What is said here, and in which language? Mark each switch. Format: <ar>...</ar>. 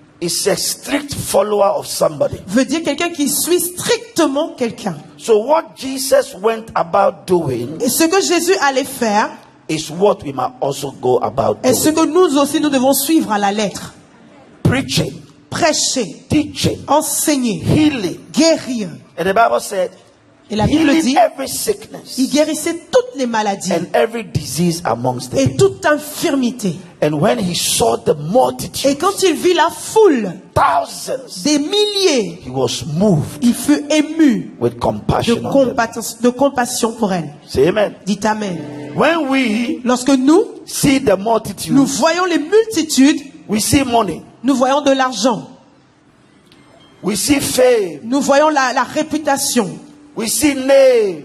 <en>is a strict follower of somebody.</en> <fr>veut dire quelqu'un qui suit strictement quelqu'un.</fr> <en>So what Jesus went about doing</en> <fr>Et ce que Jésus allait faire</fr> <en>is what we must also go about</en> <fr>est ce</fr> <en>doing.</en> <fr>que nous aussi nous devons suivre à la lettre.</fr> <en>Preaching,</en> <fr>Prêcher,</fr> <en>teaching,</en> <fr>enseigner,</fr> <en>healing.</en> <fr>guérir.</fr> <en>And the Bible said,</en> <fr>Et la Bible</fr> <en>healing</en> <fr>dit,</fr> <en>every sickness</en> <fr>il guérissait toutes les maladies</fr> <en>and every disease amongst the</en> <fr>et</fr> <en>people.</en> <fr>toute infirmité.</fr> <en>And when he saw the multitude,</en> <fr>Et quand il vit la foule,</fr> <en>thousands,</en> <fr>des milliers,</fr> <en>he was moved</en> <fr>il fut ému</fr> <en>with compassion on them.</en> <fr>de compassion pour elle.</fr> <en>Say amen.</en> <fr>Dites amen.</fr> <en>When we</en> <fr>Lorsque nous</fr> <en>see the multitude,</en> <fr>voyons les multitudes,</fr> <en>we see money,</en> <fr>nous voyons de l'argent,</fr> <en>we see fame,</en> <fr>nous voyons la réputation,</fr> <en>we see name,</en>